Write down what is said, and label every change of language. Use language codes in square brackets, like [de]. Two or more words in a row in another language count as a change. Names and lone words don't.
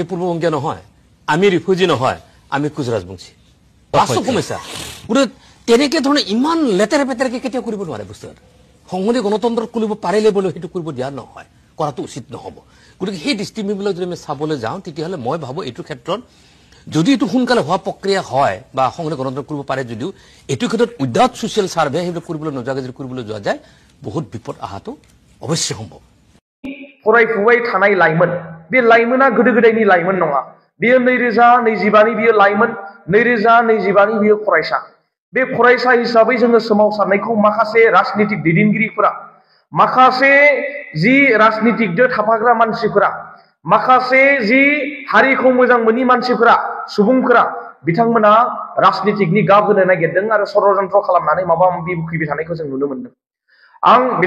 [as] পূৰ্ববংগীয় নহয় আমি ৰিফিউজি নহয় আমি কুচ ৰাজবংশী বাস্তৱ সমস্যা গতিকে তেনেকৈ ধৰণে ইমান লেতেৰা পেতেৰাকৈ কেতিয়াও কৰিব নোৱাৰে বস্তু এটা সংসদীয় গণতন্ত্ৰ কৰিব পাৰিলে বোলে সেইটো কৰিব দিয়া নহয় কৰাটো উচিত নহ'ব গতিকে সেই দৃষ্টিভংগীবিলাক যদি আমি চাবলৈ যাওঁ তেতিয়াহ'লে মই ভাবোঁ এইটো ক্ষেত্ৰত যদি এইটো সোনকালে হোৱা প্ৰক্ৰিয়া হয় বা সংসদীয় গণতন্ত্ৰ কৰিব পাৰে যদিও এইটো ক্ষেত্ৰত [en] without social survey [as] সেইবিলাক কৰিবলৈ নোযোৱাকৈ যদি কৰিবলৈ যোৱা যায় বহুত বিপদ অহাটো অৱশ্যে সম্ভৱ [brx] फरायफुबाय थानाय लाइमोन बे लाइमोना गोदो गोदायनि लाइमोन नङा बेयो 2025 नि बियो लाइमोन 2025 नि बियो फरायसा बे फरायसा हिसाबै जोङो सोमावसारनायखौ माखासे राजनीतिक दैदेनगिरिफोरा माखासे जि राजनीतिकदो थाफाग्रा मानसिफोरा माखासे जि हारिखौ मोजां मोनि मानसिफोरा सुबुंफोरा बिथांमोना राजनीतिकनि गाब होनो नागिरदों आरो षड्यन्त्र खालामनानै माबा माबि बुखिबाय थानायखौ जों नुनो मोन्दों आं